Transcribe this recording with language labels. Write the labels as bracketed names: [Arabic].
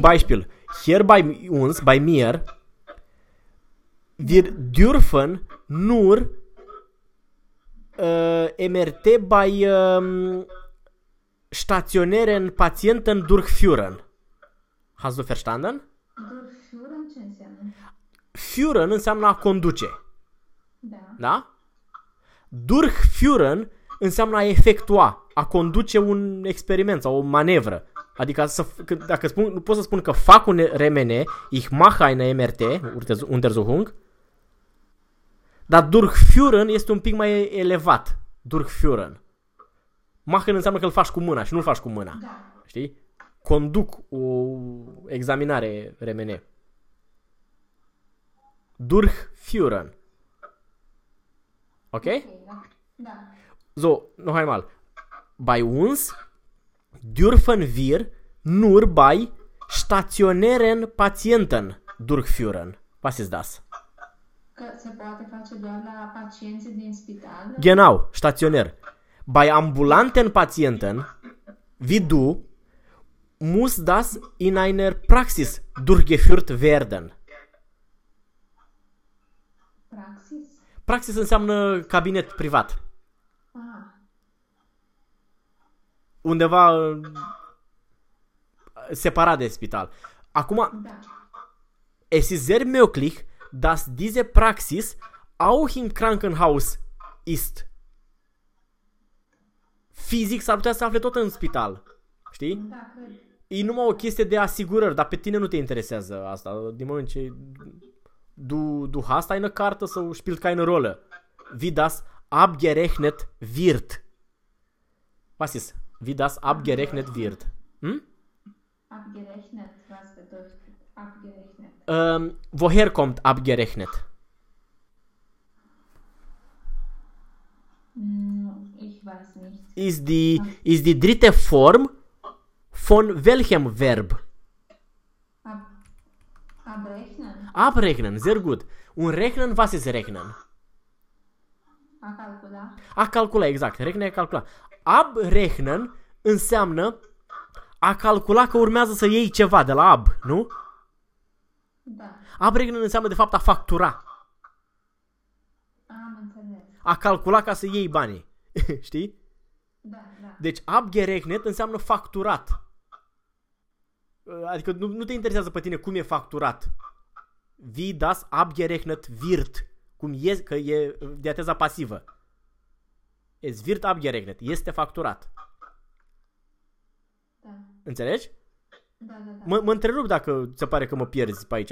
[German] Beispiel, hier bei uns, bei mir, [Romanian] Da. [German] wir dürfen nur MRT bei stationären Patienten durchführen. Hast du verstanden? [Romanian] Durchführen, ce înseamnă? Führen înseamnă a conduce. Da. Da? Durchführen înseamnă a efectua, a conduce un experiment sau o manevră. Adică dacă spun, pot să spun că fac un RMN, [German] ich mache eine MRT, Untersuchung, [Romanian] dar Durchführen este un pic mai elevat. Durchführen. Machen înseamnă că îl faci cu mâna și nu îl faci cu mâna. Da. Știi? Conduc o examinare RMN. Durchführen. Ok? Ok, da. [German] So, noch einmal. Bei uns dürfen wir nur bei stationären Patienten durchführen. Was ist das? [Romanian] Că se poate face doar la pacienții din spital? [German] Genau, stationär. Bei ambulanten Patienten, wie du, muss das in einer Praxis durchgeführt werden. Praxis? [Romanian] Praxis înseamnă cabinet privat. Undeva separat de spital. Acum, Da. [German] es ist sehr möglich, dass diese Praxis auch im Krankenhaus ist. [Romanian] Fizic s-ar putea să afle tot în spital. Știi? Da, cred. E numai o chestie de asigurări, dar pe tine nu te interesează asta. Din moment ce [German] du hast eine Karte, so spielt keine Rolle. Wie das abgerechnet wird. Was ist? Wie das abgerechnet wird. Abgerechnet, was bedeutet abgerechnet? Woher kommt abgerechnet? Ich weiß nicht. Ist die dritte Form von welchem Verb? Abrechnen. Abrechnen, sehr gut. Und rechnen, was ist rechnen? [Romanian] Calcula. A calcula, exact. Rechnen, a calcula. Abrechnen înseamnă a calcula că urmează să iei ceva de la ab, nu? Da. Abrechnen înseamnă, de fapt, a factura. Am înțeles. A calcula ca să iei banii. Știi? Da. Deci, abgerechnet înseamnă facturat. Adică nu te interesează pe tine cum e facturat. [German] Wie das abgerechnet wird. [Romanian] Cum e, că e diateza pasivă. [German] Es wird abgerechnet. [Romanian] Este facturat. Înțelegi? Da. Mă întrerup dacă ți se pare că mă pierzi pe aici.